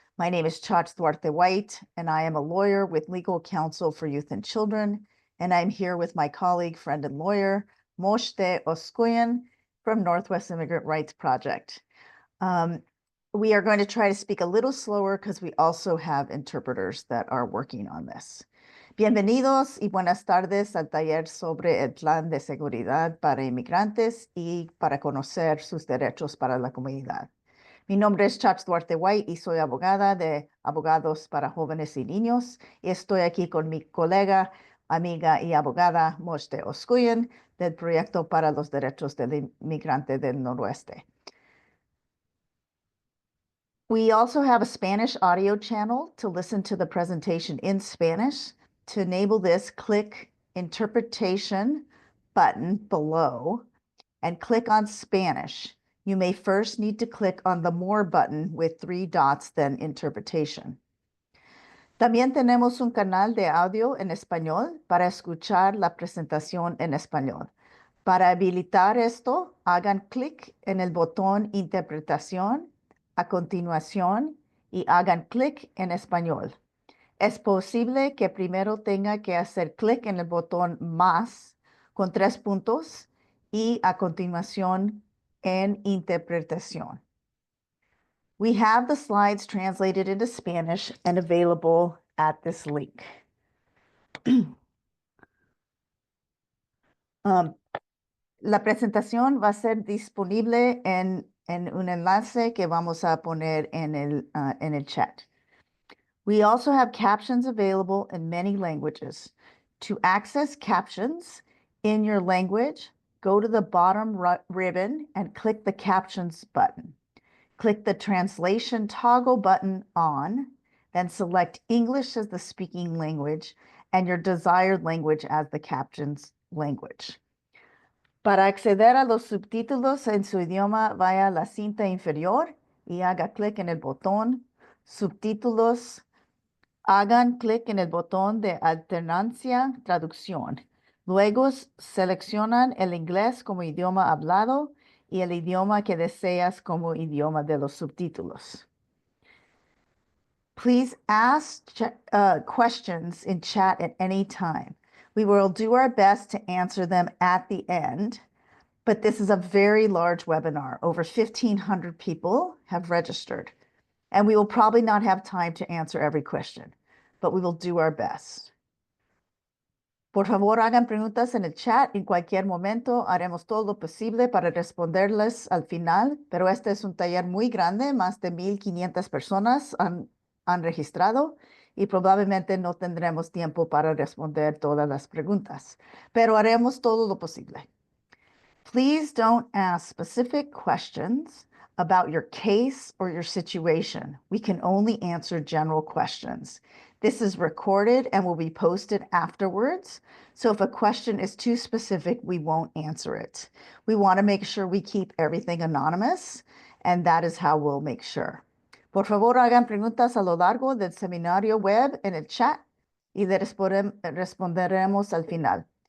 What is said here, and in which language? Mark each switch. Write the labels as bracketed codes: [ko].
[en] My name is Chach Duarte White, and I am a lawyer with Legal Counsel for Youth and Children, and I'm here with my colleague, friend, and lawyer, Moshte Oskuyan from Northwest Immigrant Rights Project. We are going to try to speak a little slower because we also have interpreters that are working on this. [es] Bienvenidos y buenas tardes al taller sobre el plan de seguridad para inmigrantes y para conocer sus derechos para la comunidad. Mi nombre es Chach Duarte White y soy abogada de Abogados para Jóvenes y Niños y estoy aquí con mi colega, amiga y abogada Moshte Oskuyan del Proyecto para los Derechos del Inmigrante del Noroeste. [en] We also have a Spanish audio channel to listen to the presentation in Spanish. To enable this, click Interpretation button below and click on Spanish. You may first need to click on the More button with 3 dots, then Interpretation. [es] También tenemos un canal de audio en español para escuchar la presentación en español. Para habilitar esto, hagan clic en el botón Interpretación a continuación y hagan clic en español. Es posible que primero tenga que hacer clic en el botón más con 3 puntos y a continuación en interpretación. [en] We have the slides translated into Spanish and available at this link. [es] La presentación va a ser disponible en un enlace que vamos a poner en el chat. [en] We also have captions available in many languages. To access captions in your language, go to the bottom ribbon and click the Captions button. Click the Translation toggle button on, then select English as the speaking language and your desired language as the captions language. [es] Para acceder a los subtítulos en su idioma, vaya a la cinta inferior y haga clic en el botón Subtítulos. Hagan clic en el botón de alternancia traducción. Luego seleccionan el inglés como idioma hablado y el idioma que deseas como idioma de los subtítulos. [en] Please ask questions in chat at any time. We will do our best to answer them at the end, but this is a very large webinar. Over 1,500 people have registered, and we will probably not have time to answer every question, but we will do our best. [es] Por favor, hagan preguntas en el chat. En cualquier momento haremos todo lo posible para responderles al final, pero este es un taller muy grande. Más de 1,500 personas han registrado y probablemente no tendremos tiempo para responder todas las preguntas, pero haremos todo lo posible. [en] Please don't ask specific questions about your case or your situation. We can only answer general questions. This is recorded and will be posted afterwards. So if a question is too specific, we won't answer it. We want to make sure we keep everything anonymous, and that is how we'll make sure. [es] Por favor, hagan preguntas a lo largo del seminario web en el chat y le responderemos al final.